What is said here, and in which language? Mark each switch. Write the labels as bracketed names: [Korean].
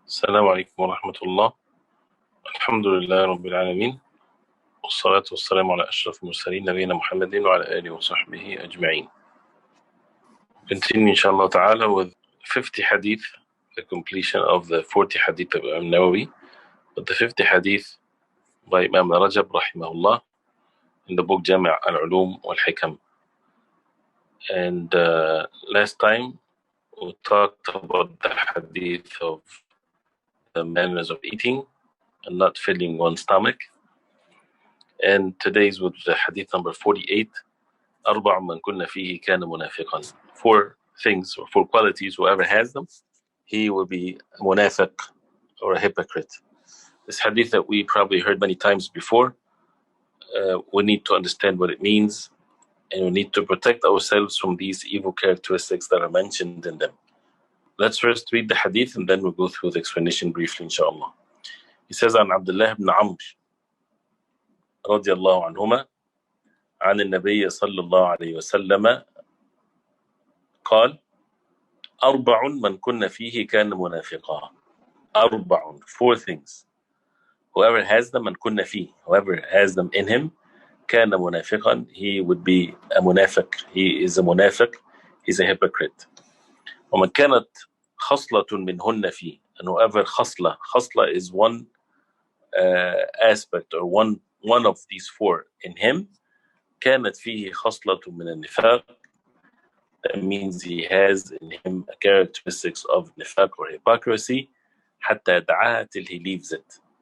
[Arabic] السلام عليكم ورحمة الله. الحمد لله رب العالمين، والصلاة والسلام على أشرف المرسلين نبينا محمد وعلى آله وصحبه أجمعين. [English] Continue inshallah ta'ala with 50 hadith, the completion of the 40 hadith of Imam Nawawi, but the 50 hadith by Imam Rajab rahimahullah in the book Jami al-Ulum wal-Hikam. And last time we talked about the hadith of the manners of eating and not filling one's stomach. And today's with the hadith number 48, [Arabic] أربع من كنا فيه كان منافقا. [English] 4 things or 4 qualities, whoever has them, he will be a munafiq or a hypocrite. This hadith that we probably heard many times before, we need to understand what it means, and we need to protect ourselves from these evil characteristics that are mentioned in them. Let's first read the hadith and then we'll go through the explanation briefly, inshallah. He says, [Arabic] عن عبد الله بن عمرو رضي الله عنهما عن النبي صلى الله عليه وسلم قال أربع من كنا فيه كان منافقا. أربع, [English] 4 things. Whoever has them, [Arabic] من كنا فيه, [English] whoever has them in him, [Arabic] كان منافقا, [English] he would be a munafiq. He is a munafiq, he's a hypocrite. [Arabic] ومن كانت خصلة منهن فيه, [English] and whoever خصلة is one aspect or one of these 4 in him, [Arabic] كانت فيه خصلة من النفاق, [English] that means he has in him a characteristics of nifaq or hypocrisy, [Arabic] حتى يدعاها [English] till he leaves it.